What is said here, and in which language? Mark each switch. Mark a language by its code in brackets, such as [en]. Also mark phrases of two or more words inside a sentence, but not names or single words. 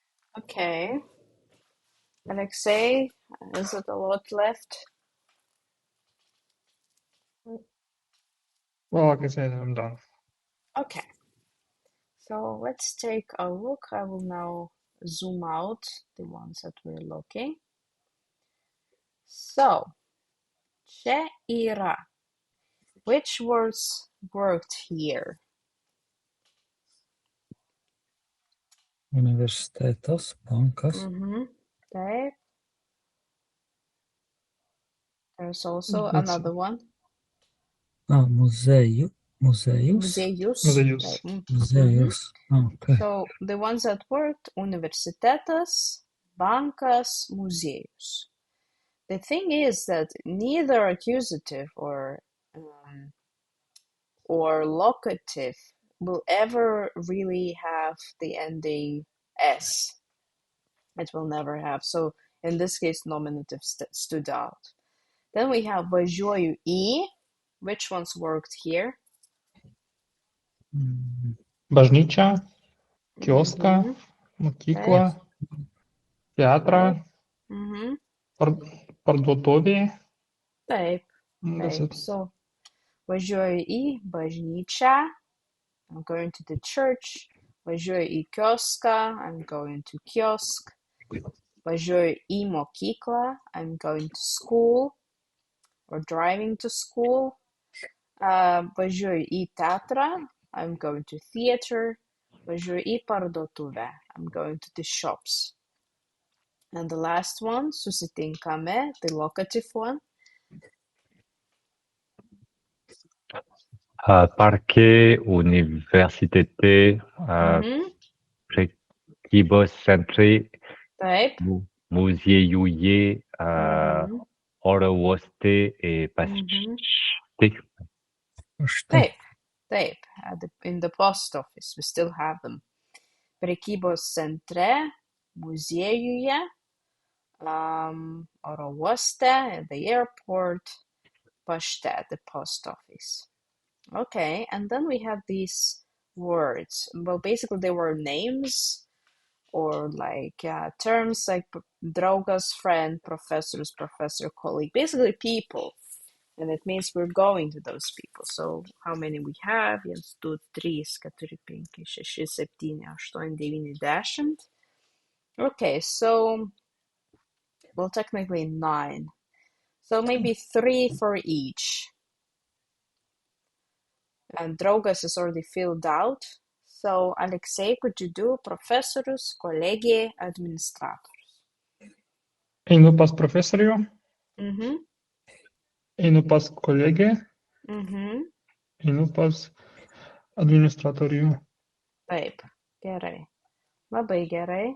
[en] Okay. Alexei, is it a lot left? Well, like I said, I'm done. Okay. So let's take a look. I will now zoom out the ones that we're looking. So, [lt] čia yra. [en] Which words worked here? [lt] Universitetas, bankas. Taip. [en] There's also That's- another one. [lt] Muziejus. Muziejus. Muziejus. Taip. Muziejus. [en] Okay. So the ones that worked, [lt] universitetas, bankas, muziejus. [en] The thing is that neither accusative or locative will ever really have the ending s. It will never have. So in this case, nominative stood out. Then we have [lt] važiuoju į. [en] Which ones worked here? [lt] Bažnyčia, kioską, mokyklą, teatrą, parduotuvė. Taip. [en] That's [lt] Taip. [en] it. [lt] So važiuoju į bažnyčią. [en] I'm going to the church. [lt] Važiuoju į kioską. [en] I'm going to kiosk. [lt] Važiuoju į mokyklą. [en] I'm going to school or driving to school. [lt] Važiuoju į teatrą. [en] I'm going to theater. [lt] Važiuoju į parduotuvę. [en] I'm going to the shops. And the last one, susitinkame, the locative one. [lt] Parke, universitete, prekybos centrai, Taip. muziejuje, oro uoste et pašte. Taip. Taip. [en] In the post office, we still have them. [lt] Prekybos centre, muziejuje, oro uoste, [en] at the airport, pašte, at the post office. Okay, and then we have these words. Well, basically they were names or like terms like draugas, friend, professor, colleague, basically people. And it means we're going to those people. So how many we have? 1, 2, 3, 4, 5, 6, 7, 8, 9, 10. Okay, so, well, technically 9. So maybe 3 for each. And draugas is already filled out. So, Alexei, could you do [lt] profesorius, kolegė, administratorius? Einu pas profesorių, einu pas kolegę, einu pas administratorių. Taip, gerai. Labai gerai.